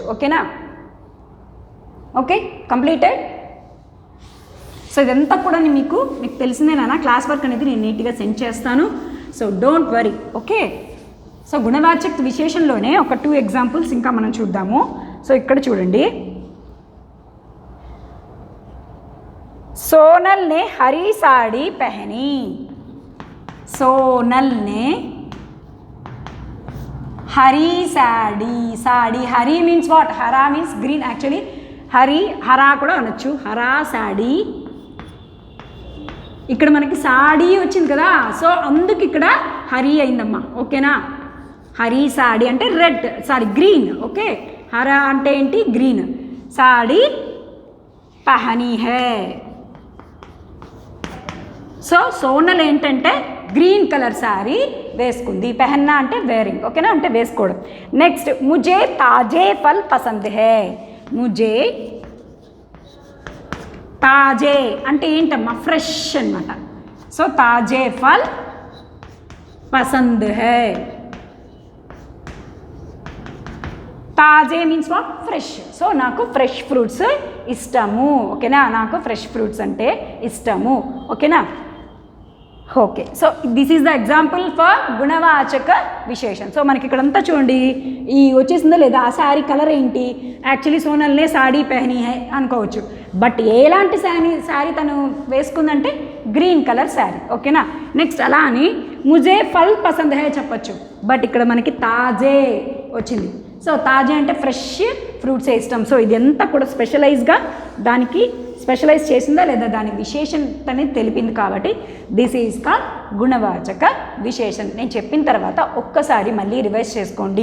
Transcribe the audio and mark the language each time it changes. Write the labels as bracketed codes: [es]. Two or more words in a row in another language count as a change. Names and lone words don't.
[en] ఓకేనా. okay, completed. [te] సో ఇదంతా కూడా మీకు తెలిసిందేనా, [en] class work [te] అనేది నేను నీట్గా సెండ్ చేస్తాను. [en] so don't worry. okay. [te] సో గుణవాచక విశేషంలోనే ఒక 2 ఎగ్జాంపుల్స్ ఇంకా మనం చూద్దాము. సో ఇక్కడ చూడండి. [hi] सोनल ने हरी साड़ी पहनी. सोनल ने हरी साड़ी हरी [en] means what? [hi] हरा [en] means green. [te] actually హరా కూడా అనొచ్చు. [hi] हरा साड़ी. [te] ఇక్కడ మనకి సాడీ వచ్చింది కదా, సో అందుకు ఇక్కడ హరి అయిందమ్మా. ఓకేనా. [hi] हरी साड़ी [te] అంటే [en] red, green. [te] ఓకే, హరా అంటే ఏంటి, గ్రీన్. [hi] साड़ी पहनी है. [te] సో సోనల్ ఏంటంటే [en] green colour saree [te] వేసుకుంది. పెహన్నా అంటే వేరింగ్. ఓకేనా, అంటే వేసుకోవడం. నెక్స్ట్ [hi] मुझे ताज़े फल पसंद है. मुझे ताज़े [te] అంటే ఏంటమ్మా, ఫ్రెష్ అనమాట. [hi] సో ताज़े फल पसंद है. [en] తాజే means what, fresh. [te] సో నాకు [en] fresh fruits [te] ఇష్టము. ఓకేనా, నాకు [en] fresh fruits [te] అంటే ఇష్టము. ఓకేనా. [en] okay, so this is the example for గుణవాచక విశేషం. [te] సో మనకి ఇక్కడంతా చూడండి, ఈ వచ్చేసిందా లేదా, ఆ శారీ కలర్ ఏంటి, యాక్చువల్లీ సోనల్నే [hi] साड़ी पहनी है [te] అనుకోవచ్చు, బట్ ఎలాంటి శారీ తను వేసుకుందంటే [en] green colour saree. [te] ఓకేనా. నెక్స్ట్ అలా అని [hi] मुझे फल पसंद है [te] చెప్పచ్చు, బట్ ఇక్కడ మనకి తాజే వచ్చింది. సో తాజా అంటే ఫ్రెష్ ఫ్రూట్సే ఇష్టం. సో ఇదంతా కూడా స్పెషలైజ్గా దానికి స్పెషలైజ్ చేసిందా లేదా దాని విశేషతని తెలిపింది. కాబట్టి [en] this is called [te] గుణవాచక విశేషం. నేను చెప్పిన తర్వాత ఒక్కసారి మళ్ళీ రివైజ్ చేసుకోండి.